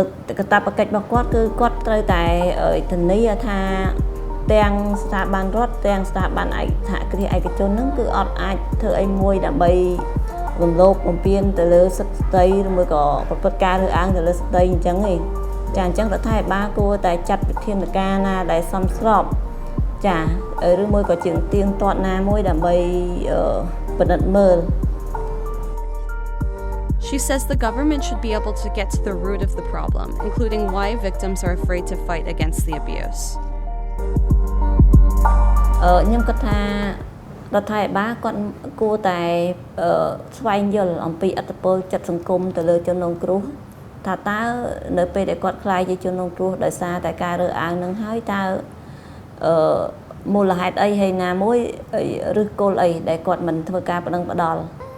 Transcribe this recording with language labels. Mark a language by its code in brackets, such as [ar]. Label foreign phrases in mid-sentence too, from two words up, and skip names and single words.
[km] កាតព្វកិច្ចរបស់គាត់គឺគាត់ត្រូវតែធានាថាទាំងស្ថាប័នរដ្ឋទាំងស្ថាប័នសហគ្រាសឯកជនហ្នឹងគឺអត់អាចធ្វើអីមួយដើម្បីរំលោភបំពានទៅលើសិទ្ធិស្ត្រីឬមួយក៏ប្រព្រឹត្តការរើសអើងទៅលើស្ត្រីអញ្ចឹងឯងចាអញ្ចឹងរដ្ឋាភិបាលគួរតែចាត់វិធានការណាដែលសមស្របចាឬមួយក៏ជាទៀងទាត់ណាមួយដើម្បីពិនិត្យមើល [en] She says the government should be able to get to the root of the problem, including why victims are afraid to fight against the abuse. [km] ខ្ញុំគិតថារដ្ឋាភិបាលគាត់គួរតែស្វែងយល់អំពីឥទ្ធិពលចិត្តសង្គមទៅលើជនរងគ្រោះថាតើនៅពេលដែលគាត់ខ្លាចជាជនរងគ្រោះដោយសារតែការរើសអើងនឹងហើយតើមូលហេតុអីហើយណាមួយឬគោលអីដែលគាត់មិនធ្វើការប្តឹងផ្តល់